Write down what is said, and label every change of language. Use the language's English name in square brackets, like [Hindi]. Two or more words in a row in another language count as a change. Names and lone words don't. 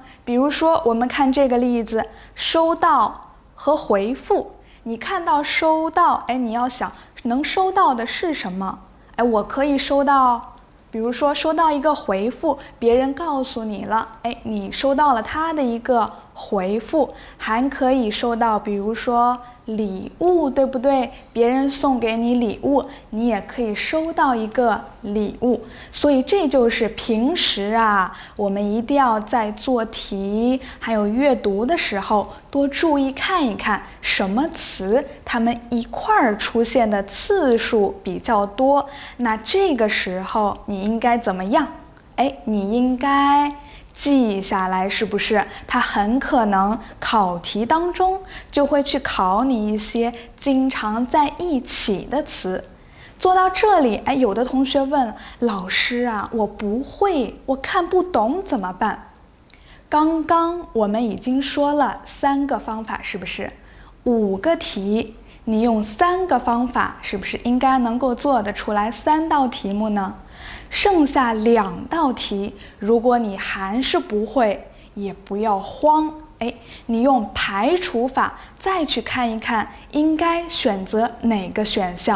[Chinese] 比如說，我們看這個例子，收到和回復。你看到收到，你要想能收到的是什麼？我可以收到，比如說收到一個回復，別人告訴你了，你收到了他的一個回復，還可以收到，比如說禮物，對不對？別人送給你禮物，你也可以收到一個禮物。所以這就是平時我們一定要在做題還有閱讀的時候多注意看一看什麼詞它們一塊兒出現的次數比較多，那這個時候你應該怎麼樣？你應該記下來，是不是？它很可能考題當中就会去考你一些经常在一起的词。做到这里，有的同学問老師我不會，我看不懂怎麼辦？剛剛我們已經說了3個方法，是不是？5個題，你用3個方法，是不是應該能夠做得出來3道題目呢？剩下2道題，如果你還是不会，也不要慌，你用排除法再去看一看，應該選擇哪個選項。